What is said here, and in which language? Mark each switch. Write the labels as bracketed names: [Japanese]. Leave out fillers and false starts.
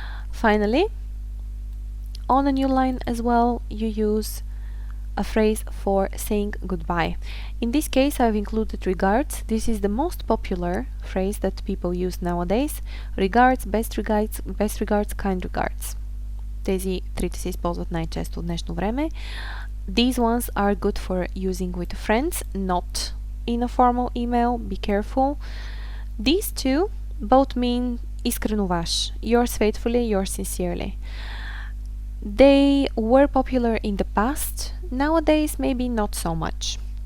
[English] Finally, on a new line as well, you use a phrase for saying goodbye. In this case, I've included regards. This is the most popular phrase that people use nowadays. Regards, best regards, kind regards. [Bulgarian] Тези трите се използват най-често в днешно време. [English] These ones are good for using with friends, not in a formal email. Be careful. These two both mean [Bulgarian] искрено ваш. [English] Yours faithfully, yours sincerely. They were popular in the past. Nowadays, maybe not so much.